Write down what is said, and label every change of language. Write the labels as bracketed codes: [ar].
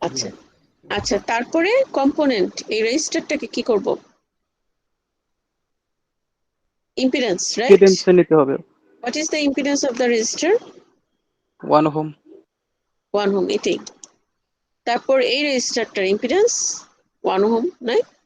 [bn] আচ্ছা আচ্ছা, তারপরে কম্পোনেন্ট, এই রেজিস্টারটাকে কি করব? Impedance, right? ইম্পিডেন্স নিতে হবে [en] What is the impedance of the resistor? [bn] 1 ohm [en] 1 ohm, এটাই। [bn] তারপর এই রেজিস্টারটার ইম্পিডেন্স 1 ohm, নাই?